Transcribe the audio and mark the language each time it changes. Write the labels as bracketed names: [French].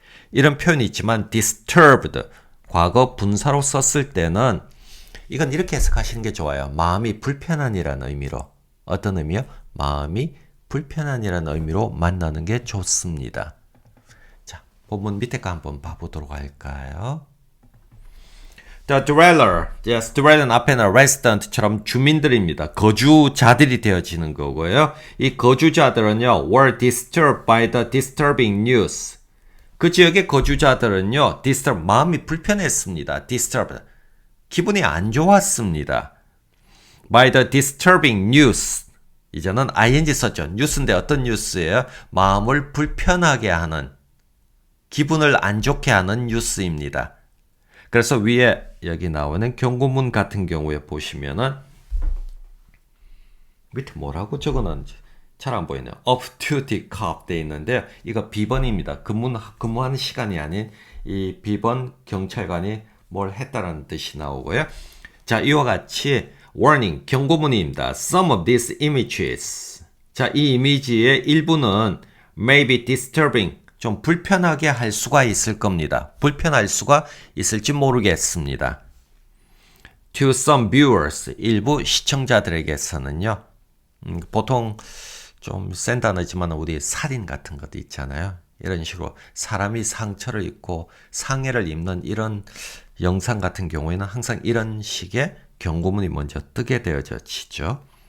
[Korean] 이런 표현이 있지만 disturbed 과거 분사로 썼을 때는 이건 이렇게 해석하시는 게 좋아요. 마음이 불편한이라는 의미로. 어떤 의미요? 마음이 불편한이라는 의미로 만나는 게 좋습니다. 자, 본문 밑에 거 한번 봐보도록 할까요? [English] The dweller, yes, dweller는 [Korean] 앞에는 [English] resident처럼 [Korean] 주민들입니다. 거주자들이 되어지는 거고요. 이 거주자들은요, [English] were disturbed by the disturbing news. [Korean] 그 지역의 거주자들은요, 마음이 불편했습니다. [English] disturbed. [Korean] 기분이 안 좋았습니다. [English] By the disturbing news. [Korean] 이제는 ing 썼죠. 뉴스인데 어떤 뉴스예요? 마음을 불편하게 하는, 기분을 안 좋게 하는 뉴스입니다. 그래서 위에 여기 나오는 경고문 같은 경우에 보시면은 밑에 뭐라고 적어놨는지 잘 안 보이네요. off-duty cop 돼 있는데요. 이거 비번입니다. 근무하는 시간이 아닌 이 비번 경찰관이 뭘 했다라는 뜻이 나오고요. 자, 이와 같이 warning, 경고문입니다. [English] Some of these images. [Korean] 자, 이 이미지의 일부는 [English] may be disturbing, [Korean] 좀 불편하게 할 수가 있을 겁니다. 불편할 수가 있을지 모르겠습니다. [English] To some viewers, [Korean] 일부 시청자들에게서는요. 보통 좀 센 단어지만 우리 살인 같은 것도 있잖아요. 이런 식으로 사람이 상처를 입고 상해를 입는 이런 영상 같은 경우에는 항상 이런 식의 경고문이 먼저 뜨게 되어지죠.